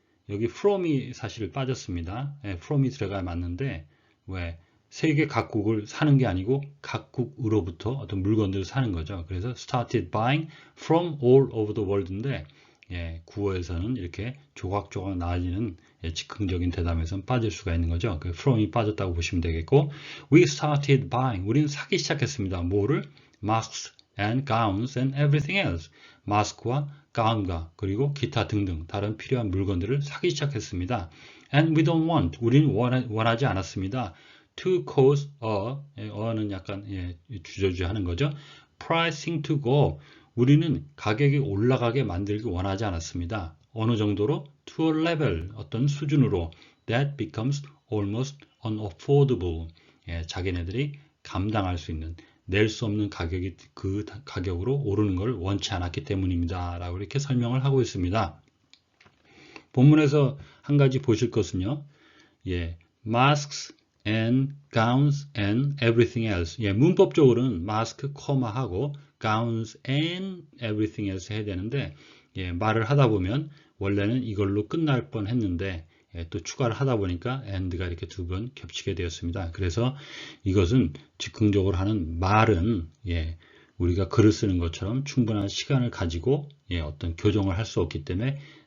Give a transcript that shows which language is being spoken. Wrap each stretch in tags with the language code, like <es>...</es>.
<ko>여기 from이 사실 빠졌습니다. from이 들어가야 맞는데 왜 세계 각국을 사는 게 아니고 각국으로부터 어떤 물건들을 사는 거죠. 그래서</ko> <en>started buying from all over the world</en> <ko>인데 구어에서는 이렇게 조각조각 나눠지는 즉흥적인 대답에서는 빠질 수가 있는 거죠. 그 from이 빠졌다고 보시면 되겠고</ko> <en>We started buying.</en> <ko>우리는 사기 시작했습니다. 뭐를?</ko> <en>Masks and gowns and everything else.</en> <ko>마스크와 가운과 그리고 기타 등등 다른 필요한 물건들을 사기 시작했습니다.</ko> <en>And we don't want.</en> <ko>우리는 원하지 않았습니다.</ko> <en>To cause a</en> <ko>는 약간 주저주하는 거죠.</ko> <en>Pricing to go.</en> <ko>우리는 가격이 올라가게 만들기 원하지 않았습니다. 어느 정도로?</ko> <en>To a level.</en> <ko>어떤 수준으로.</ko> <en>That becomes almost unaffordable.</en> <ko>자기네들이 감당할 수 있는 낼 수 없는 가격이 그 가격으로 오르는 걸 원치 않았기 때문입니다. 라고 이렇게 설명을 하고 있습니다. 본문에서 한 가지 보실 것은요.</ko> <en>masks and gowns and everything else.</en> <ko>문법적으로는 mask, 하고</ko> <en>gowns and everything else</en> <ko>해야 되는데 말을 하다 보면 원래는 이걸로 끝날 뻔 했는데 또 추가를 하다 보니까 and가 이렇게 두 번 겹치게 되었습니다. 그래서 이것은 즉흥적으로 하는 말은 우리가 글을 쓰는 것처럼 충분한 시간을 가지고 어떤 교정을 할 수 없기 때문에</ko>